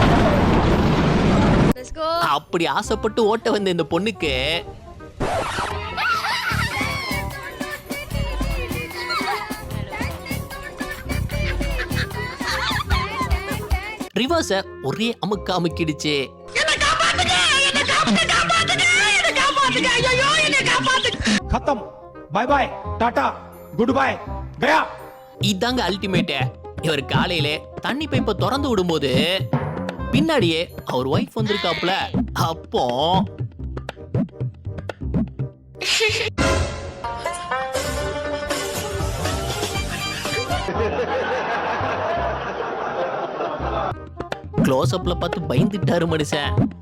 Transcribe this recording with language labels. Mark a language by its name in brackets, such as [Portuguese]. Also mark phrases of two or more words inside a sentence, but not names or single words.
[Tamil] அப்படி ஆசைப்பட்டு ஓட்ட வந்த இந்த பொண்ணுக்கு ரிவர்ஸ ஒரே அமுக்க அமுக்கிடுச்சு. [English] खत्म, bye bye, tata, good bye, गया. [Tamil] இதாங்க அல்டிமேட். இவர் காலையில தண்ணி பைப்பை திறந்து விடும்போது பின்னாடியே அவர் ஒய்ஃப் வந்திருக்காப்ல. அப்போ க்ளோஸ் அப்ல பார்த்து பயந்துட்டாரு மனுஷன்.